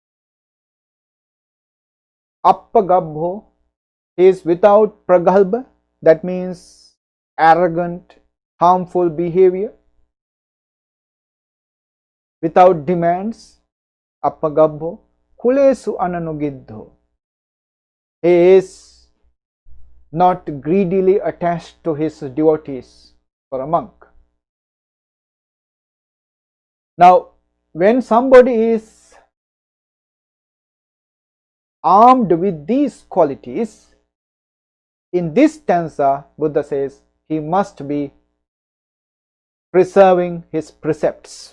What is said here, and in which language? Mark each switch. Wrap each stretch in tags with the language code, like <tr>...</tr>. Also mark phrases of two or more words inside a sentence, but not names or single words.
<en>Appagabbo, he is without pragalbha, that means arrogant, harmful behavior, without demands,</en> <pi>appagabbo, kulesu ananugiddho.</pi> <en>He is not greedily attached to his devotees, for a monk. Now, when somebody is armed with these qualities, in this stanza, Buddha says he must be preserving his precepts.</en>